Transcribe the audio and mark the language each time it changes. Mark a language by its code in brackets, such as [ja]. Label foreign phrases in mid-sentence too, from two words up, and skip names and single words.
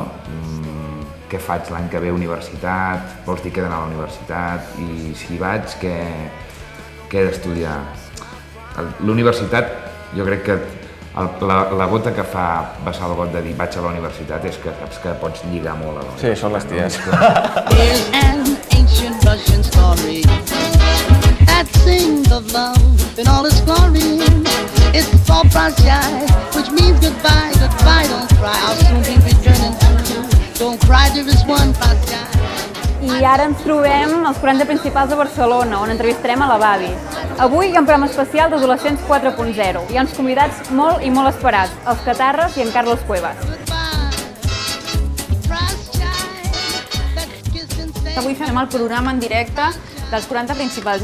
[ca] Què faig l'any que ve a universitat? Vols dir que he d'anar a la universitat? I si vaig, què he d'estudiar? L'universitat, jo crec que la gota que fa vessar el got de dir vaig a la universitat és que saps que pots lligar molt a la universitat. Sí, són les ties. [en] Here's an ancient Russian story that sings of love in all its glory. It's all prashyai, which means goodbye, goodbye, don't cry. I'll soon be returning to you. Don't cry, there is one prashyai. [ca] I ara ens trobem als 40 principals de Barcelona, on entrevistarem a la Babi. Avui hi ha un programa especial d'Adolescents 4.0. Hi ha uns convidats molt i molt esperats, els Catarres i en Carlos Cuevas. Avui fem el programa en directe dels 40 principals.